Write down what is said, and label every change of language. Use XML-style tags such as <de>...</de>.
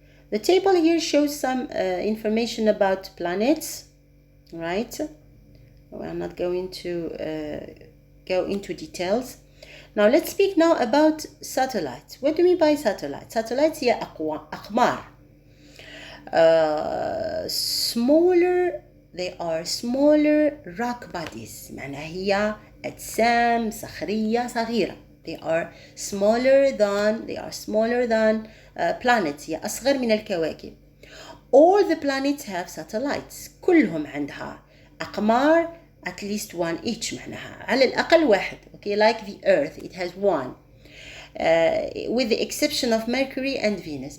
<en>The table here shows some information about planets, right? I'm not going to go into details. Now let's speak now about satellites. What do we mean by satellites?</en> <ar>Satellites هي أقمار.</ar> <en>Smaller, they are smaller rock bodies.</en> <ar>معناها هي أجسام صخرية صغيرة.</ar> <en>They are smaller than planets.</en> <ar>هي أصغر من الكواكب.</ar> <en>All the planets have satellites.</en> <ar>كلهم عندها أقمار,</ar> <en>at least one each.</en> <ar>معناها على الأقل واحد.</ar> <en>Okay, like the Earth, it has one. With the exception of Mercury and Venus.</en>